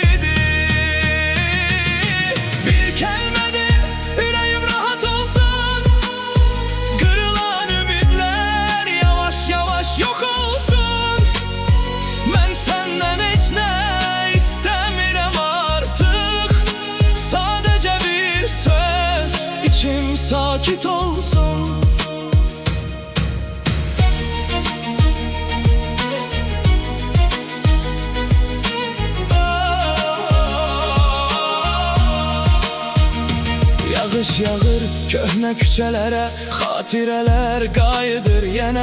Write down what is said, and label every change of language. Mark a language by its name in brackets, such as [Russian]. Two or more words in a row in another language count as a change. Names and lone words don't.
[Turkish] Bir kelmede yüreğim rahat olsun, kırılan ümitler yavaş yavaş yok olsun. [Azerbaijani] Ben senden hiç ne istemirem artık, sadece bir söz, içim sakit olsun. Yağış yağır köhnə küçələrə, xatirələr qayıdır yenə.